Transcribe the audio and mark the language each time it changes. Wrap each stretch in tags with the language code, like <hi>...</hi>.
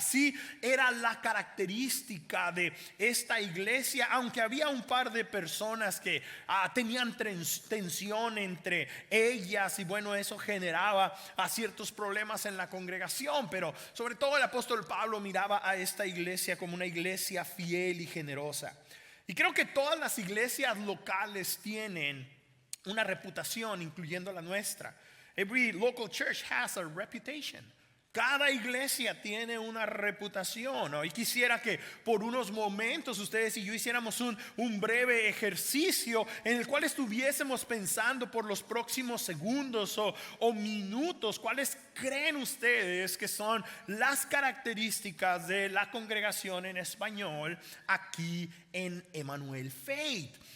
<es>Así era la característica de esta iglesia, aunque había un par de personas que tenían tensión entre ellas y bueno, eso generaba ciertos problemas en la congregación. Pero sobre todo el apóstol Pablo miraba a esta iglesia como una iglesia fiel y generosa. Y creo que todas las iglesias locales tienen una reputación, incluyendo la nuestra.</es> <en>Every local church has a reputation.</en> <es>Cada iglesia tiene una reputación, ¿no? Y quisiera que por unos momentos ustedes y yo hiciéramos un breve ejercicio en el cual estuviésemos pensando por los próximos segundos o minutos cuáles creen ustedes que son las características de la congregación en español aquí en Emmanuel Faith.</es>